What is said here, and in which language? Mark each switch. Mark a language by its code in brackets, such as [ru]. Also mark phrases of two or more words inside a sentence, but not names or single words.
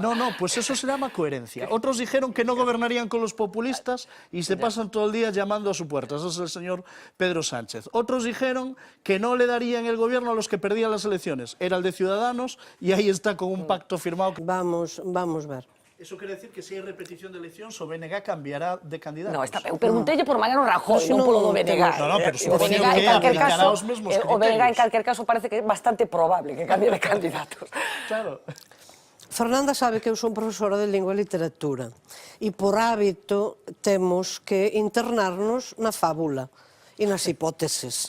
[es] No, pues eso se llama coherencia. Otros dijeron que no gobernarían con los populistas y se pasan todo el día llamando a su puerta. Ese es el señor Pedro Sánchez. Otros dijeron que no le darían el gobierno a los que perdían las elecciones. Era el de Ciudadanos y ahí está con un pacto firmado. [gl] Vamos ver. Eso quiere decir que si hay repetición de eleccións, o BNG cambiará de candidatos. No, eu preguntei por Mariano Rajoy, non polo do BNG. No, pero supoño que aplicará os mesmos criterios. O BNG, en calquer caso, parece que é bastante probable que cambie de candidatos. Claro. Fernanda sabe que eu son profesora de lingua e literatura e por hábito temos que internarnos na fábula e nas hipóteses.